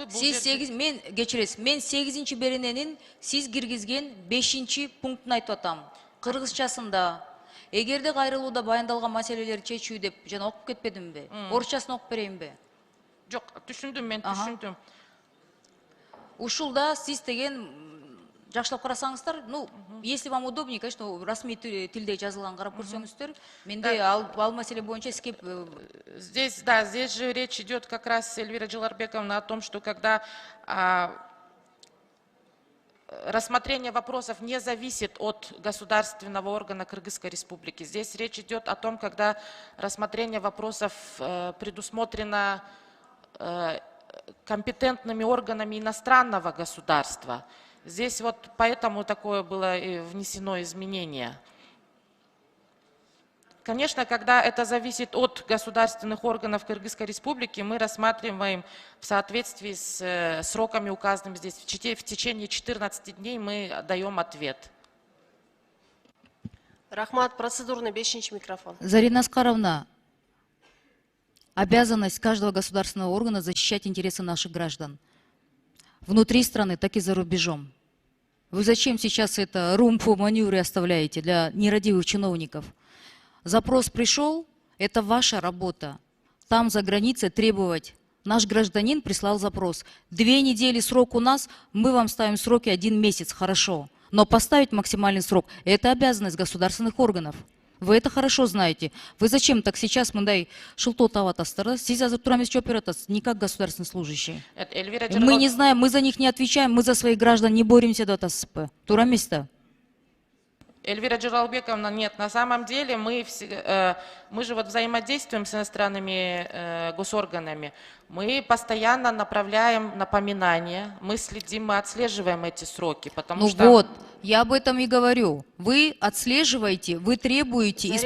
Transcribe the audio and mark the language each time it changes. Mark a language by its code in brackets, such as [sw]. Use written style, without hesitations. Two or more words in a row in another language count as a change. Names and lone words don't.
[ky] Сиз 8, мен кечиресиз, мен 8 берененин сиз киргизген 5 пунктун айтып атам. Кыргызчасында, эгерде кайрылууда баяндалган маселелерди чечүү деп жана окуп кетпедимби? Орусчасын окуп берейинби? Жок, түшүндүм, мен түшүндүм. Ушулда сиз деген жакшылап карасаңыздар, [ru] ну, если вам удобнее, конечно, [ky] расмий тилде жазылган карап көрсөңүздөр, менде ал маселе боюнча сизге... [ru] Здесь, да, здесь же речь идет как раз, Эльвира Джаларбековна, о том, что когда рассмотрение вопросов не зависит от государственного органа Кыргызской Республики. Здесь речь идет о том, когда рассмотрение вопросов предусмотрено компетентными органами иностранного государства. Здесь вот поэтому такое было внесено изменение. Конечно, когда это зависит от государственных органов Кыргызской Республики, мы рассматриваем в соответствии с сроками, указанными здесь. В течение 14 дней мы даем ответ. Рахмат, процедурный 5 микрофон. Зарина Аскаровна, обязанность каждого государственного органа защищать интересы наших граждан. Внутри страны, так и за рубежом. Вы зачем сейчас это румпу маневры оставляете для нерадивых чиновников? Запрос пришел, это ваша работа. Там за границей требовать. Наш гражданин прислал запрос. 2 недели срок у нас, мы вам ставим сроки 1 месяц, хорошо. Но поставить максимальный срок – это обязанность государственных органов. Вы это хорошо знаете. Вы зачем так сейчас [ky] мындай шылтоо таап атасыздар? Сиз азыр тура эмес жооп берип атасыз, [ru] не как государственный служащий. Мы не знаем, мы за них не отвечаем, мы за своих граждан не боремся [ky] деп атасызбы? Тура эмес да? [ru] Эльвира Джалалбековна, нет, на самом деле мы же вот взаимодействуем с иностранными госорганами. Мы постоянно направляем напоминания, мы следим, мы отслеживаем эти сроки, потому Ну что... вот, я об этом и говорю. Вы отслеживаете, вы требуете и